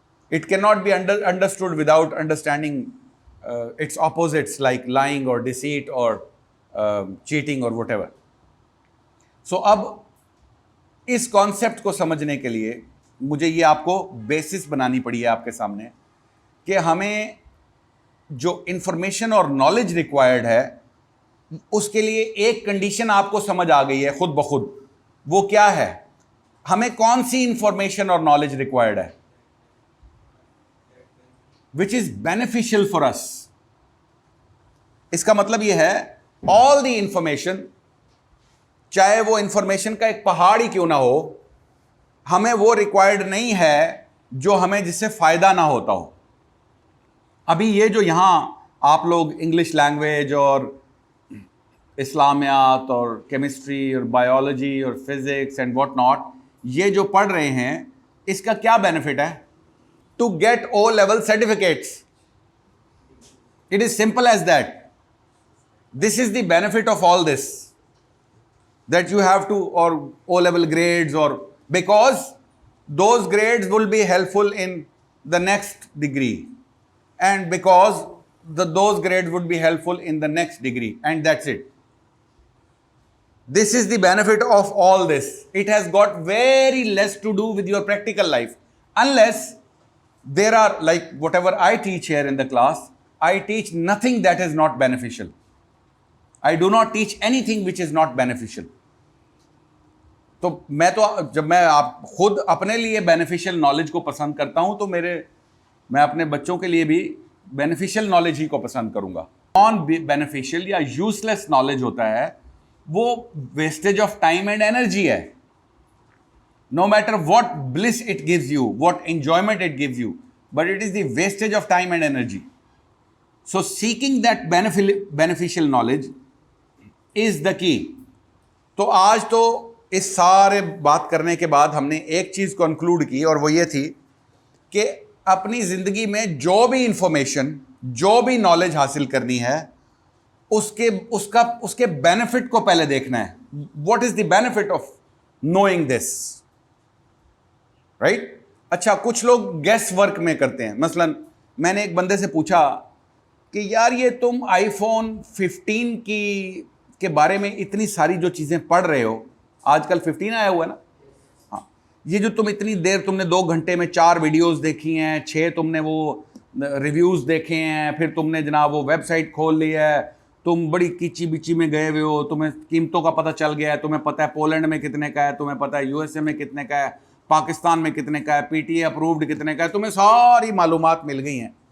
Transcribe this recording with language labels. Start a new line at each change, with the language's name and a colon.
English: It cannot be understood without understanding its opposites like lying or deceit or cheating or whatever. So
Urdu: اب اس concept کو سمجھنے کے لیے مجھے یہ آپ کو بیسس بنانی پڑی ہے آپ کے سامنے کہ ہمیں جو انفارمیشن اور نالج ریکوائرڈ ہے اس کے لیے ایک کنڈیشن آپ کو سمجھ آ گئی ہے خود بخود. وہ کیا ہے؟ ہمیں کون سی انفارمیشن اور نالج ریکوائرڈ ہے
English: which is beneficial for us.
Urdu: اس کا مطلب یہ ہے
English: all the information,
Urdu: چاہے وہ انفارمیشن کا ایک پہاڑ ہی کیوں نہ ہو, ہمیں وہ ریکوائرڈ نہیں ہے جو ہمیں جس سے فائدہ نہ ہوتا ہو. ابھی یہ جو یہاں آپ لوگ انگلش لینگویج اور اسلامیات اور کیمسٹری اور بایولوجی اور فزکس
English: and what not
Urdu: یہ جو پڑھ رہے ہیں, اس کا کیا بینیفٹ ہے؟
English: To get O-level certificates. It is simple as that. This is the benefit of all this. That you have to, or O-level grades, or because those grades will be helpful in the next degree. And because those grades would be helpful in the next degree. And that's it. This is the benefit of all this. It has got very less to do with your practical life. Unless there are, like whatever I teach here in the class, I teach nothing that is not beneficial. I do not teach anything which is not beneficial.
Urdu: تو میں تو جب میں آپ خود اپنے لیے beneficial knowledge کو پسند کرتا ہوں تو میں اپنے بچوں کے لیے بھی بینیفیشل نالج ہی کو پسند کروں گا. نان بینیفیشل یا یوز لیس نالج ہوتا ہے وہ
English: wastage of time and energy
Urdu: ہے.
English: No matter what bliss it gives you, what enjoyment it gives you, but it is the wastage of time and energy. So seeking that beneficial knowledge is the key.
Urdu: تو آج تو اس سارے بات کرنے کے بعد ہم نے ایک چیز کنکلوڈ کی اور وہ یہ تھی کہ اپنی زندگی میں جو بھی انفارمیشن, جو بھی نالج حاصل کرنی ہے اس کے بینیفٹ کو پہلے دیکھنا ہے.
English: What is the benefit of knowing this? Right.
Urdu: اچھا, کچھ لوگ گیس ورک میں کرتے ہیں. مثلا میں نے ایک بندے سے پوچھا کہ یار یہ تم آئی فون 15 کے بارے میں اتنی ساری جو چیزیں پڑھ رہے ہو, آج کل 15 آیا ہوا ہے نا, ہاں, یہ جو تم اتنی دیر تم نے 2 گھنٹے میں 4 ویڈیوز دیکھی ہیں, 6 تم نے وہ ریویوز دیکھے ہیں, پھر تم نے جناب وہ ویب سائٹ کھول لی ہے, تم بڑی کیچی بچی میں گئے ہوئے ہو, تمہیں قیمتوں کا پتہ چل گیا ہے, تمہیں پتہ ہے پولینڈ میں کتنے کا ہے, تمہیں پتہ ہے USA میں کتنے کا ہے, پاکستان میں کتنے کا ہے, پی ٹی اے اپرووڈ کتنے کا ہے, تمہیں ساری معلومات مل گئی ہیں.